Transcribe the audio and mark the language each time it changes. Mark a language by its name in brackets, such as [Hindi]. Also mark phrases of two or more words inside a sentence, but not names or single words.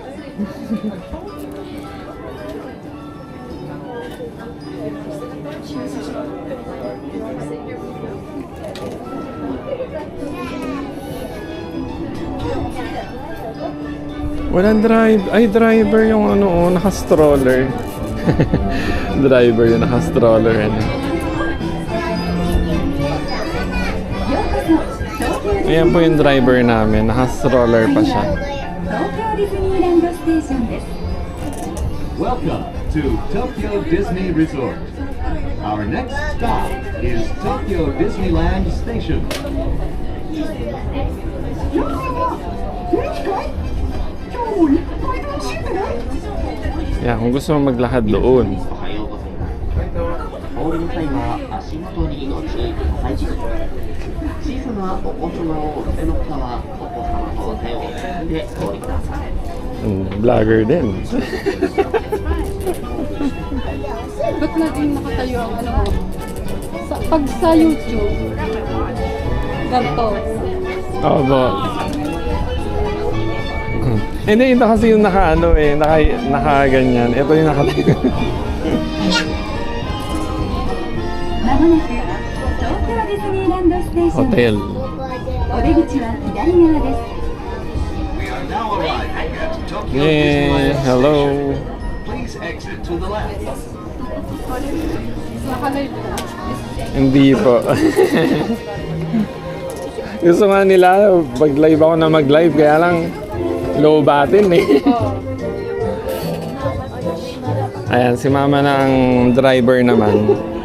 [Filipino] Walang driver yung ano, naka-stroller. Driver yung naka-stroller. Ano. Ayan po yung driver namin, naka-stroller pa siya. [English] Welcome to Tokyo Disney Resort. Our next stop is Tokyo Disneyland Station. Yeah, [Filipino] kung gusto mo maglakad doon. [Japanese] お降りの際は足元にご注意ください。小さなお子様をお連れの方はお子様と手をつないでお降りください。 [Filipino] Vlogger din. Ba't natin nakatayo ang ano mo? Pag sa YouTube, ganito. Oo ba? Hindi, ito kasi yung naka-ano eh, naka-ganyan. Ito yung naka-ganyan. Hotel. [English] We are now arriving at Tokyo Yeah, Disneyland hello. Station. Please exit to the left. [Filipino] Nakalive na. Hindi po. Gusto nga nila, mag-live ako na mag-live, kaya lang [English] low batin [Filipino] eh. Ayan, si mama ng driver naman.